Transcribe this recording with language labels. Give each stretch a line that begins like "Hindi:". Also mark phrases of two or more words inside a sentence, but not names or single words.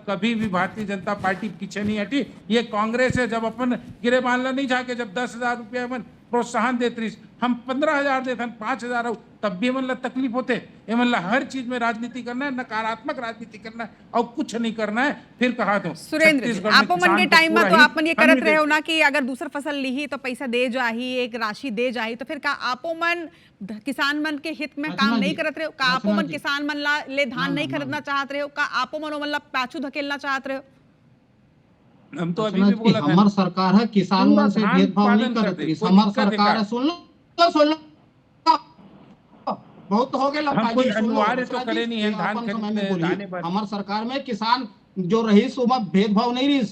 Chhattisgarhi: कभी भी भारतीय जनता पार्टी पीछे नहीं हटी। ये कांग्रेस है जब अपन गिरे मानला नहीं जाके जब 10,000 रुपया मन प्रोत्साहन देते रही हम 15,000 देते 5,000 हो तब भी मतलब तकलीफ होते। ये मतलब हर चीज में राजनीति करना है, नकारात्मक राजनीति करना है और कुछ नहीं करना है। फिर कहा तो सुरेंद्र जी, आप मन के टाइम में तो आप मन ये करत रहे हो ना कि अगर दूसर फसल ली तो पैसा दे जाही, एक राशि दे जाही, तो फिर का आपो मन किसान मन के हित में काम नहीं करत रहे हो? का आपो मन किसान मन ले धान नहीं खरीदना चाहत रहे हो? का आपो मन मतलब पाछू धकेलना चाहत रहे हो? हम तो अभी भी बोला था हमार सरकार है किसान मन से भेदभाव नहीं करत रही। हमार सरकार है सुन लो बहुत हो गए हम कोई अनिवार्य तो करे नहीं है धान खरीदने पर। हमार सरकार में किसान जो रही सो भेदभाव नहीं रही।